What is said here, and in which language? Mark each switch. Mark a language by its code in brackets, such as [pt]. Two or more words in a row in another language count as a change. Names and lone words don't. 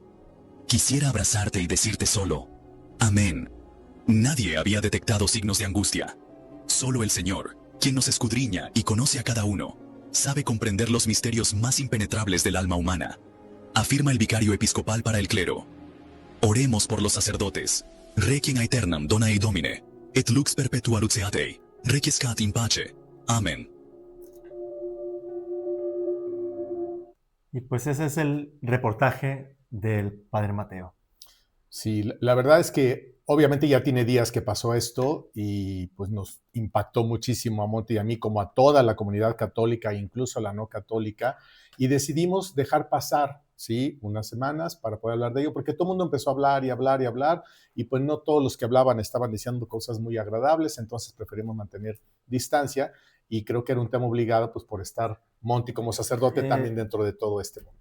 [es] Quisiera abrazarte y decirte solo, amén. Nadie había detectado signos de angustia. Solo el Señor, quien nos escudriña y conoce a cada uno, sabe comprender los misterios más impenetrables del alma humana, afirma el vicario episcopal para el clero. Oremos por los sacerdotes. [la] Requiem aeternam dona ei Domine, et lux perpetua luceate, requiescat in pace. [es] Amén. Y pues ese es el reportaje del Padre Mateo. Sí, la verdad es que obviamente ya tiene días que pasó esto y pues nos impactó muchísimo a Monte y a mí, como a toda la comunidad católica, incluso a la no católica, y decidimos dejar pasar, ¿sí?, unas semanas para poder hablar de ello, porque todo el mundo empezó a hablar y hablar y hablar, y pues no todos los que hablaban estaban diciendo cosas muy agradables, entonces preferimos mantener distancia, y creo que era un tema obligado, pues por estar Monty como sacerdote también dentro de todo este mundo.